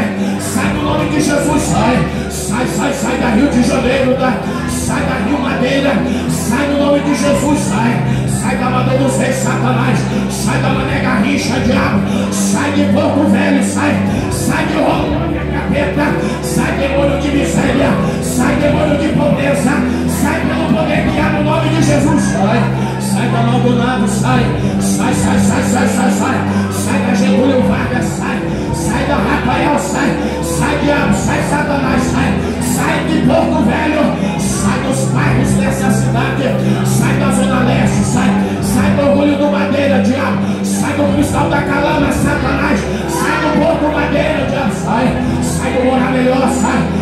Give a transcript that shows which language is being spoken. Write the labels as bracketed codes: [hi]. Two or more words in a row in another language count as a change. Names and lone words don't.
[pt] Sai no nome de Jesus, sai da Rio de Janeiro, sai da Rio Madeira, sai no nome de Jesus, sai da Madeira dos Reis, Satanás, sai da Mané Garrincha, diabo, sai de Porto Velho, sai de Roma, capeta, sai demônio de miséria, sai demônio de pobreza, sai pelo poder que há no nome de Jesus, sai da Maldonado, sai da Getúlio Vargas, sai da Rafael, sai diabo, sai Satanás, sai de Porto Velho, sai dos bairros dessa cidade, sai da Zona Leste, sai do Orgulho do Madeira, diabo, sai do Cristal da Calama, Satanás, sai do Porto Madeira, diabo, sai do Morar Melhor, sai